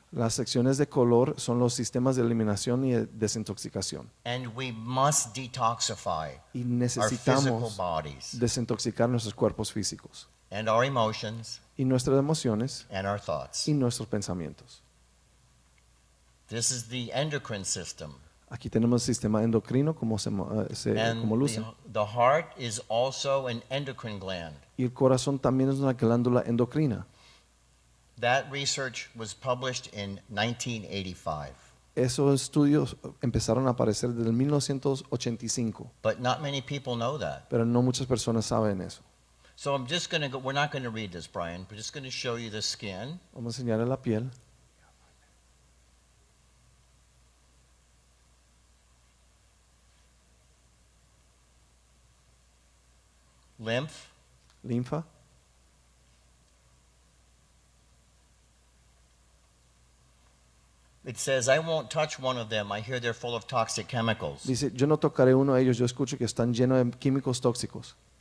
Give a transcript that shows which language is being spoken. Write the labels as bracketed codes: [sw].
[es] Las secciones de color son los sistemas de eliminación y de desintoxicación. [en] And we must detoxify [es] Y [en] our physical [es] necesitamos [en] bodies [es] desintoxicar nuestros cuerpos físicos [en] and our emotions [es] y nuestras emociones [en] and our thoughts. [es] y nuestros pensamientos. [en] This is the endocrine system. [es] Aquí tenemos el sistema endocrino, como como luce. [en] And the heart is also an endocrine gland. [es] Y el corazón también es una glándula endocrina. [en] That research was published in 1985. [es] Esos estudios empezaron a aparecer desde el 1985, [en] But not many people know that. [es] pero no muchas personas saben eso. [en] So I'm just going to go, we're not going to read this, Brian. We're just going to show you the skin. [es] Vamos a enseñarle la piel. [en] Lymph. [es] Linfa. [en] It says, I won't touch one of them. I hear they're full of toxic chemicals. [es] Dice, yo no tocaré uno de ellos, yo escucho que están llenos de químicos tóxicos.